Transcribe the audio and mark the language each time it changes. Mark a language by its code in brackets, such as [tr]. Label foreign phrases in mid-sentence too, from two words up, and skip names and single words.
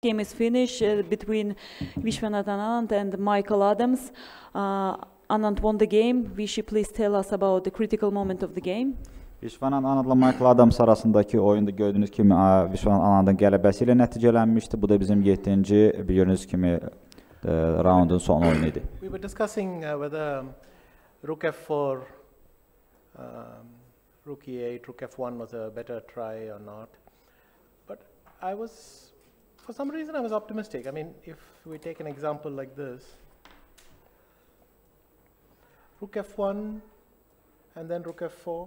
[en] game is finished between Viswanathan Anand and Michael Adams. Anand won the game. Vishy, please tell us about the critical moment of the game. [az] Viswanathan Anandla Michael Adams arasındaki oyunda gördüğünüz kimi Viswanathan Anandın qələbəsi ilə nəticələnmişdi. Bu da bizim 7-ci gördüğünüz kimi raundun son oyunu idi. [en] We were discussing whether Rook F4, Rook E8, Rook F1 was a better try or not. But I was, for some reason, I was optimistic. I mean, if we take an example like this, Rook F1 and then Rook F4.